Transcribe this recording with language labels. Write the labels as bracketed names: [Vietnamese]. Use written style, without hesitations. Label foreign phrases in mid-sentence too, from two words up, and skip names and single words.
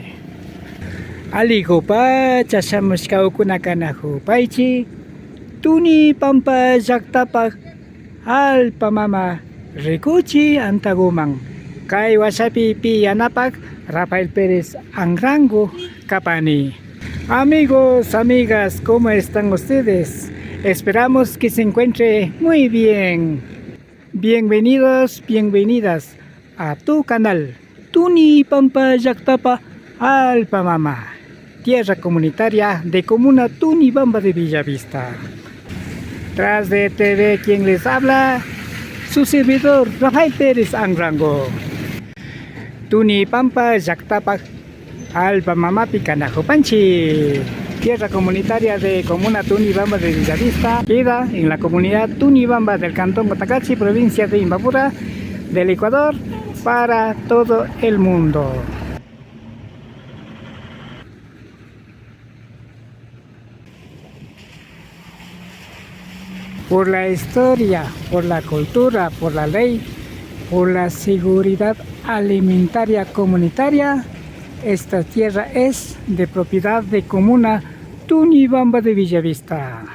[Quechua] Aligupacha shamushkawkuna kana hupaychik Tuni Pampa llaqtapa allpa mama rikuchik antakuman. Kay wasapi yanapak Rafael Pérez Angrango kapani. [Spanish] Amigos, amigas, ¿cómo están ustedes? Esperamos que se encuentre muy bien. Bienvenidos, bienvenidas a tu canal Tuni Pampa llaqtapa allpa mama, tierra comunitaria de Comuna Tunibamba de Villavista. Tras de TV, quien les habla, su servidor Rafael Pérez Angrango. [Quechua] Tuni Pampa llaqtapa allpa mama Picanajopanchi, [Spanish] tierra comunitaria de Comuna Tunibamba de Villavista, queda en la comunidad Tunibamba del Cantón Cotacachi, provincia de Imbabura, del Ecuador, para todo el mundo. Por la historia, por la cultura, por la ley, por la seguridad alimentaria comunitaria, esta tierra es de propiedad de Comuna Tunibamba de Villavista.